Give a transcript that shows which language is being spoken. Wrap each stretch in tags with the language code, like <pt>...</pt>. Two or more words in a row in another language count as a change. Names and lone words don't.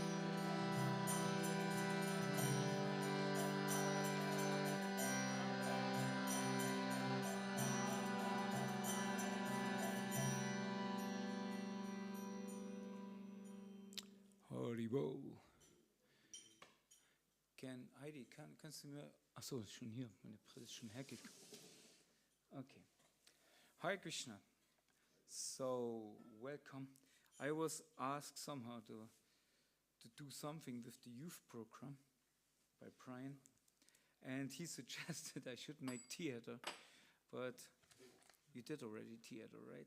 <de>Haribo. Heidi, kannst du mir... Achso, ist schon hier. Meine Brille ist schon hergekommen.</de> <sa>Okay. Hare Krishna.</sa> <en>So, welcome. I was asked somehow to do something with the youth program by Brian. And he suggested I should make theater. But you did already theater, right?</en>